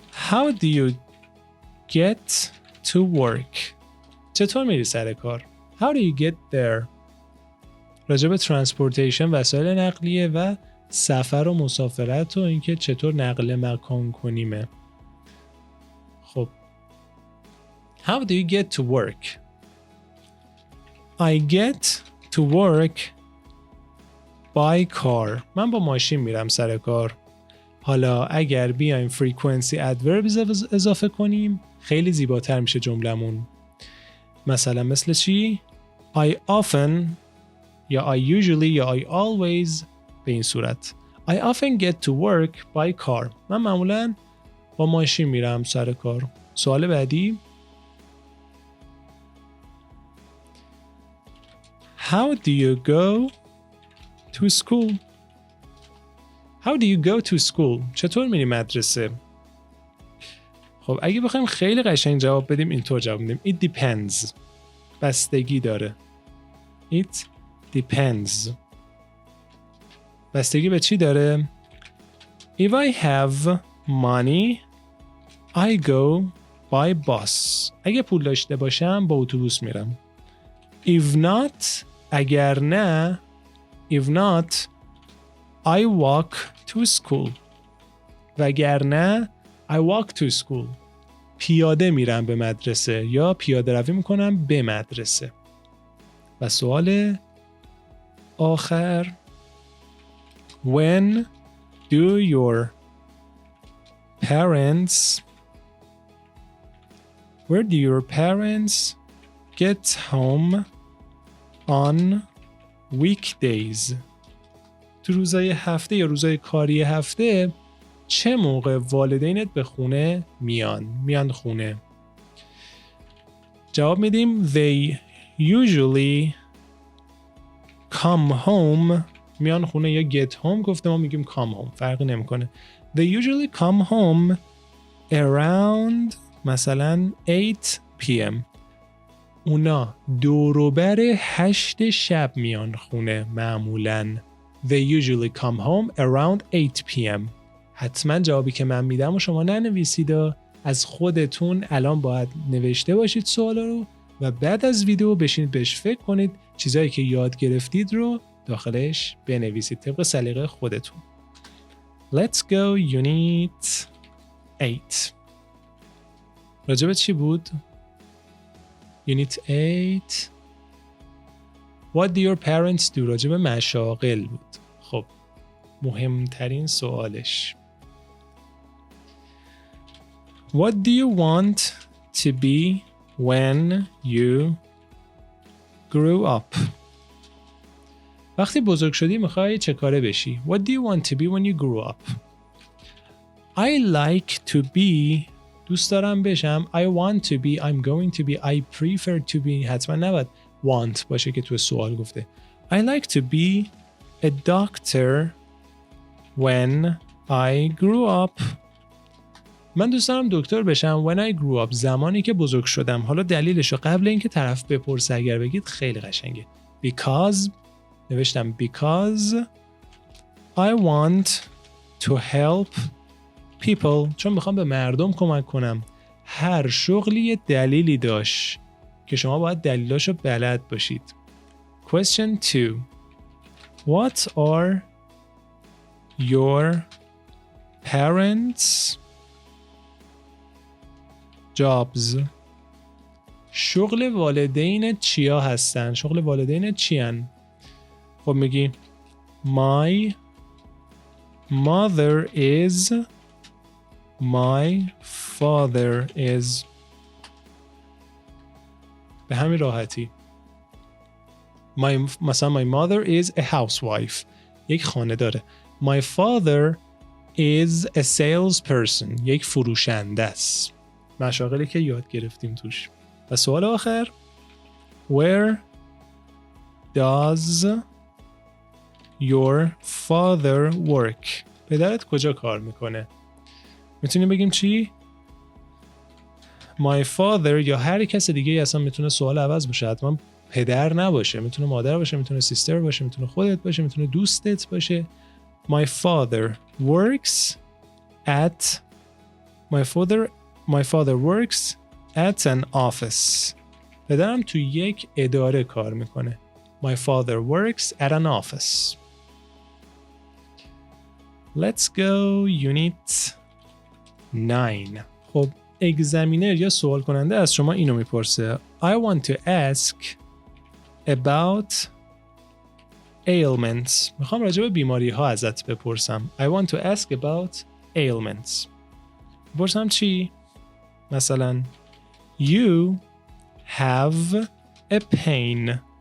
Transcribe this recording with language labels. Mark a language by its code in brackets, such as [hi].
[en] How do you get to work؟ [fa] چطور میری سر کار؟ [en] How do you get there؟ [fa] راجع به ترانسپورتیشن، وسایل نقلیه و سفر و مسافرت و اینکه چطور نقل مکان کنیمه. [en] خب How do you get to work؟ I get to work by car. [fa] من با ماشین میرم سر کار. حالا اگر بیایم frequency adverbs اضافه کنیم خیلی زیباتر میشه جملمون. مثلا مثل چی؟ [en] I often [fa] یا [en] I usually [fa] یا [en] I always [fa] به این صورت. [en] I often get to work by car. [fa] من معمولا با ماشین میرم سر کار. سوال بعدی. [en] How do you go to school؟ [fa] How do you go to school؟ چطور میری مدرسه؟ خب اگه بخوایم خیلی قشنگ جواب بدیم اینطور جواب میدیم. [en] It depends. [fa] بستگی داره. [en] It depends. [fa] بستگی به چی داره؟ [en] If I have money I go by bus. [fa] اگه پول داشته باشم با اتوبوس میرم. [en] If not [fa] اگر نه [en] If not I walk to school. [fa] وگرنه [en] I walk to school. [fa] پیاده میرم به مدرسه یا پیاده روی میکنم به مدرسه. و سوال آخر. [en] When do your parents Where do your parents get home on weekdays؟ [fa] تو روزای هفته یا روزای کاری هفته چه موقع والدینت به خونه میان خونه؟ جواب میدیم [en] They usually come home. [fa] میان خونه یا [en] get home [fa] گفته ما میگیم [en] come home. [fa] فرقی نمیکنه. [en] They usually come home around [fa] مثلا [en] 8 p.m. [fa] اونا دوروبر 8 شب میان خونه معمولاً. [en] They usually come home around 8 p.m. [fa] حتما جوابی که من میدم و شما ننویسید و از خودتون الان باید نوشته باشید سوالا رو و بعد از ویدیو بشینید بهش فکر کنید، چیزایی که یاد گرفتید رو داخلش بنویسید طبق سلیقه خودتون. [en] Let's go unit 8. [fa] راجب چی بود؟ [en] Unit 8. What do your parents do؟ [fa] راجب مشاغل بود. خب مهمترین سوالش. [en] What do you want to be when you grew up. [fa] وقتی بزرگ شدی میخوای چه کاره بشی؟ [en] What do you want to be when you grew up? I like to be. [fa] دوست دارم بشم. [en] I want to be. I'm going to be. I prefer to be. [fa] حتما نباید want باشه که تو سوال گفته. [en] I like to be a doctor when I grew up. [fa] من دوست دارم دکتر بشم [en] when I grew up. [fa] زمانی که بزرگ شدم. حالا دلیلشو قبل اینکه طرف بپرسه اگر بگید خیلی قشنگه. [en] Because [fa] نوشتم [en] because I want to help people. [fa] چون میخوام به مردم کمک کنم. هر شغلی یه دلیلی داشت که شما باید دلیلاشو بلد باشید. [en] Question 2. What are your parents' jobs? [fa] شغل والدین چیا هستن؟ شغل والدین چیان؟ خب میگی [en] My mother is. My father is. [fa] به همین راحتی. مثلا [en] my mother is a housewife. [fa] یک خانه داره. [en] My father is a salesperson. [fa] یک فروشنده است. مشاغلی که یاد گرفتیم توش. و سوال آخر [en] Where does your father work? [fa] پدرت کجا کار میکنه؟ میتونیم بگیم چی؟ [en] My father [fa] یا هر کس دیگه اصلا میتونه سوال عوض بشه. حتما پدر نباشه. میتونه مادر باشه، میتونه سیستر باشه، میتونه خودت باشه، میتونه دوستت باشه. [en] My father works at. My father works at an office. [fa] پدرم تو یک اداره کار میکنه. [en] My father works at an office. Let's go unit 9. [fa] خب اگزامینر یا سوال کننده از شما اینو میپرسه. [en] I want to ask about ailments. [fa] میخوام راجع به بیماری ها ازت بپرسم. [en] I want to ask about ailments. [fa] بپرسم چی؟ مثلا [en] You have a pain.